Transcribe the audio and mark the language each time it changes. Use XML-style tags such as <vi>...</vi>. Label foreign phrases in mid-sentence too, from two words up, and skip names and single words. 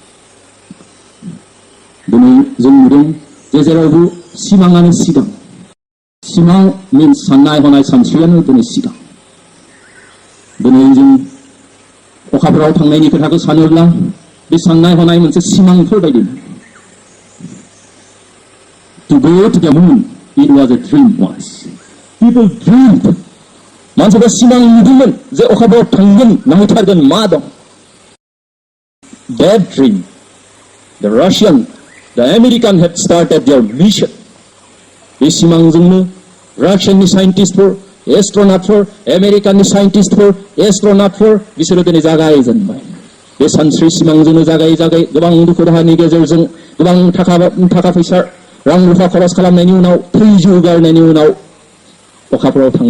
<brx>दिनै जों नुदों जे जेरावबो सिमाङानो सिगां सिमां मिन्स साननाय हनाय सानस्रियानो दिनै सिगां दिनै जों अखाफोराव थांनायनि खोथाखौ सानोब्ला बे साननाय हनाय मोनसे सिमांफोर बायदि</brx> <en>To go to the moon, it was a dream once. People dreamed.</en> <brx>मानसिफ्रा सिमां नुदोंमोन जे अखाफोराव थांगोन नायथारगोन मा दं</brx> <en>That dream, the Russian, the American had started their mission.</en> <brx>बे सिमांजोंनो रासियाननि साइन्टिस्टफोर एस्ट्र'नटफोर आमेरिकाननि साइन्टिस्टफोर एस्ट्र'नटफोर बिसोरो दिनै जागायजेनबाय बे सानस्रि सिमांजोंनो जागायै गोबां दुखु दाहानि गेजेरजों गोबां थाखा फैसा रां रुफा खरस खालामनायनि उनाव थैजौ गारनायनि उनाव अखाफोराव थांनो</brx>